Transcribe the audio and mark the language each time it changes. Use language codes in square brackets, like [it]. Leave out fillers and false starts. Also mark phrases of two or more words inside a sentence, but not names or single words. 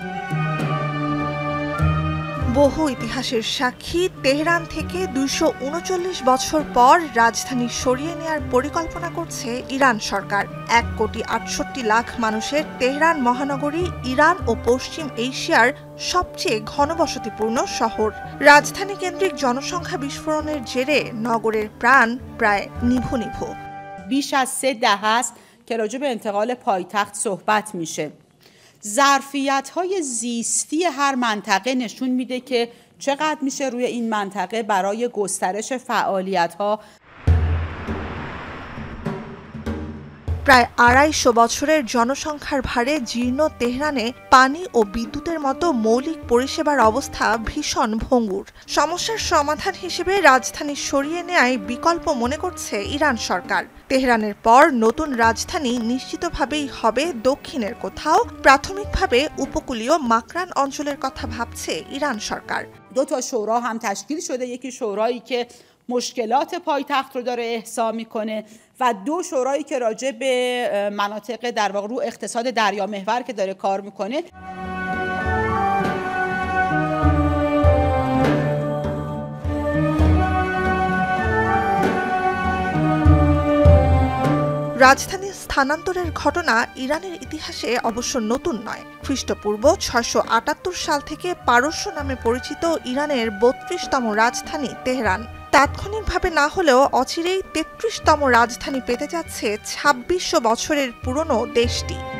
[bn] বহু ইতিহাসের সাক্ষী তেহরান থেকে ২৩৯ বছর পর রাজধানী সরিয়ে নেয়ার পরিকল্পনা করছে ইরান সরকার। ১,৬৮,০০,০০০ মানুষের তেহরান মহানগরী ইরান ও পশ্চিম এশিয়ার সবচেয়ে ঘনবসতিপূর্ণ শহর। রাজধানী কেন্দ্রিক জনসংখ্যা বিস্ফোরণের জেরে নগরের প্রাণ প্রায় নিভু নিভু। [fa] بیش از 3 دهه است که راجع به انتقال پایتخت صحبت میشه. ظرفیت‌های زیستی هر منطقه نشون میده که چقدر میشه روی این منطقه برای گسترش فعالیت‌ها [bn] প্রায় ২৫০ বছরের জনসংখ্যার ভারে জীর্ণ তেহরানে পানি ও বিদ্যুতের মতো মৌলিক পরিষেবার অবস্থা ভীষণ ভঙ্গুর। সমস্যার সমাধান হিসেবে রাজধানী সরিয়ে নেয়ায় বিকল্প মনে করছে ইরান সরকার। তেহরানের পর নতুন রাজধানী নিশ্চিতভাবেই হবে দক্ষিণের কোথাও। প্রাথমিকভাবে উপকূলীয় মাকরান অঞ্চলের কথা ভাবছে ইরান সরকার। [fa] دو تا شورا هم تشکیل شده، یکی شورایی که مشکلات پایتخت رو داره احصا میکنه و دو شورایی که راجع به مناطق در واقع رو اقتصاد دریا محور که داره کار میکنه. [bn] রাজধানী স্থানান্তরের ঘটনা ইরানের ইতিহাসে অবশ্য নতুন নয়। খ্রিস্টপূর্ব ৬৭৮ সাল থেকে পারস্য নামে পরিচিত ইরানের ৩২তম রাজধানী তেহরান তাৎক্ষণিকভাবে না হলেও অচিরেই ৩৩তম রাজধানী পেতে যাচ্ছে ২৬০০ বছরের পুরনো দেশটি।